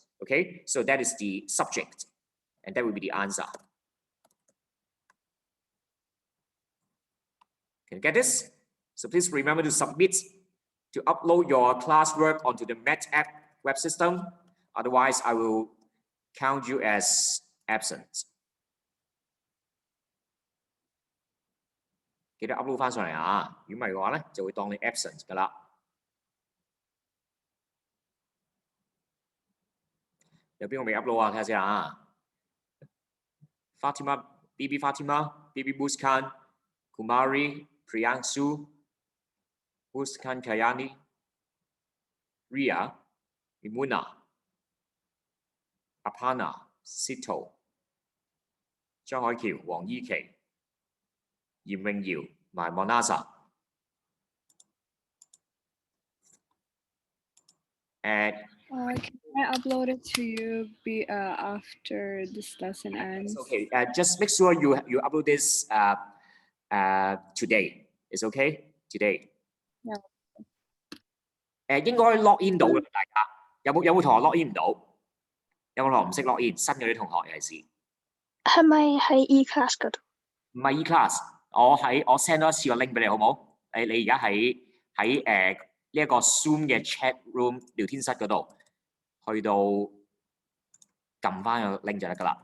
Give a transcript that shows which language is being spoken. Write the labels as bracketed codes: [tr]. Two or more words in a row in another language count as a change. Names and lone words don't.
[en] Okay, so that is the subject, and that will be the answer. Can you get this? So please remember to submit to upload your classwork onto the MedApp web system. Otherwise, I will count you as absent. [yue] 記得 upload 翻上嚟啊！如果唔係嘅話咧，就會當你 absent 㗎啦。有邊個未 upload 啊？睇下先啊。Fatima, [en] Bibi Fatima, Bibi Muskan, [yue] Kumari, Priyansu, Muskan Kayani, Ria, Imuna, Apana, Sito, 張海橋、黃依琪、嚴詠瑤同埋 Monasa。And [en] can I upload it to you after this lesson ends? Okay. Just make sure you upload this today. Is okay? Today. Yeah. [yue] 應該 [en] log in [yue] 到嘅，大家有冇同學 log in 唔到？有冇同學唔識 [en] log in？ [yue] 新嘅啲同學尤其是。係咪喺 E-class 嗰度？唔係 E-class，我 [en] send 多一次個 link [yue] 俾你好冇？你而家喺呢一個 Zoom 嘅 [en] chat room [yue] 聊天室嗰度，去到撳翻個 link 就得㗎啦。